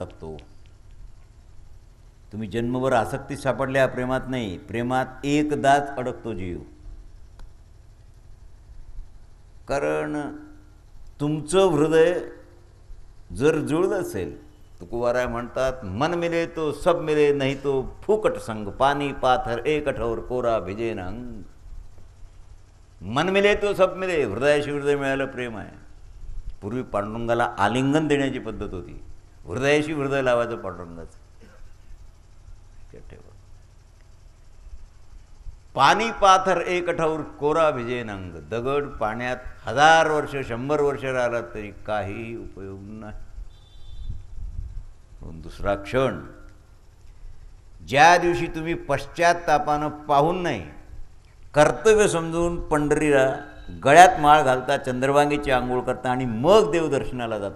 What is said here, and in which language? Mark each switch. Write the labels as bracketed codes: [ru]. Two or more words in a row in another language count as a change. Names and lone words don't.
[mr] तो तुम्ही जन्मभर आसक्ती सापडल्या प्रेमात नाही, प्रेमात एकदाच अडकतो जीव. कारण तुमचं हृदय जर जुळलं असेल, तुकोबाराय म्हणतात, [hi] मन मिले तो सब मिले, नाही तो फुकट संग, पाणी पाथर एक कठोर कोरा भिजे न अंग. मन मिले तो सब मिले, [mr] हृदयाशी हृदय मिळालं प्रेम आहे. पूर्वी पांडुरंगाला आलिंगन देण्याची पद्धत होती, हृदयाशी हृदय लावायचं पांडुरंगाचं. [hi] पाणी पाथर एक कठोर कोरा भिजे न अंग. [mr] दगड पाण्यात 1000 वर्ष 100 वर्ष राहिला तरी काही उपयोग नाही. दुसरा क्षण, ज्या दिवशी तुम्ही पश्चात्तापानं पाहून नाही, कर्तव्य समजून पंढरीला गळ्यात माळ घालता, चंद्रभागेची आंघोळ करता आणि मग देवदर्शनाला जाता.